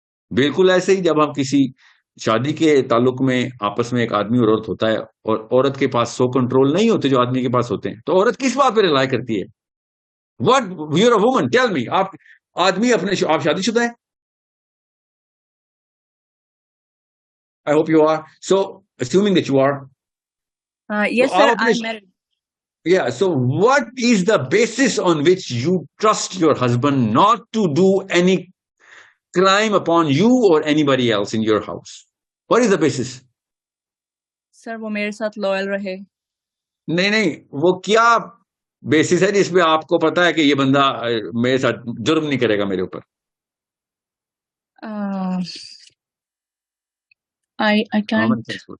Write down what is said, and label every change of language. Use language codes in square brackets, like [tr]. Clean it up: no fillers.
[ur] بالکل ایسے ہی جب ہم کسی شادی کے تعلق میں آپس میں ایک آدمی اور عورت ہوتا ہے اور عورت کے پاس 100 کنٹرول نہیں ہوتے جو آدمی کے پاس ہوتے ہیں, تو عورت کس بات پہ رلائی کرتی ہے؟ [en] What, you're a woman, tell me, [ur] آپ آدمی آپ شادی شدہ ہیں؟ [en] I hope you are. So, assuming that you are. Yes, sir, I'm married. Yeah, so what is the basis on which you trust your husband not to do any crime upon you or anybody else in your house? What is the basis? [ur] Sir, وہ میرے ساتھ loyal رہے. نہیں, وہ کیا basis ہے جس پہ آپ کو پتا ہے کہ یہ بندہ میرے ساتھ جرم نہیں کرے گا میرے اوپر؟ [en] I can't.